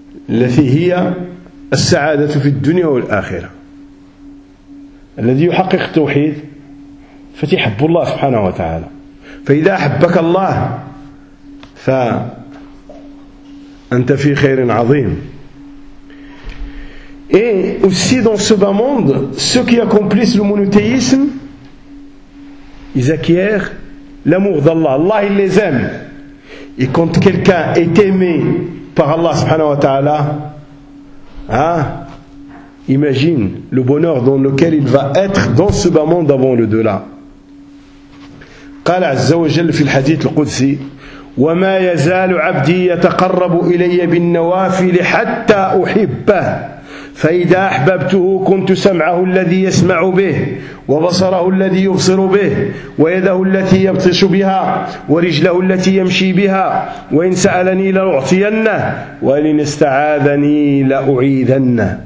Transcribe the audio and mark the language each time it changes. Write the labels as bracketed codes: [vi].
[ar] التي هي السعادة في الدنيا والآخرة. الذي يحقق التوحيد فتحب الله سبحانه وتعالى. فإذا أحبك الله فأنت في خير عظيم. [fr] Et aussi dans ce bas monde, ceux qui accomplissent le monothéisme, ils acquièrent l'amour d'Allah. Allah, il les aime. Et quand quelqu'un est aimé par Allah subhanahu wa ta'ala, hein, imagine le bonheur dans lequel il va être dans ce bas monde avant le delà. [ar] قال عز وجل في الحديث القدسي وما يزال عبدي يتقرب إلي بالنوافل حتى أحبه فإذا أحببته كنت سمعه الذي يسمع به وبصره الذي يبصر به ويده التي يبطش بها ورجله التي يمشي بها وإن سألني لأعطينه وإن استعاذني لأعيذنه.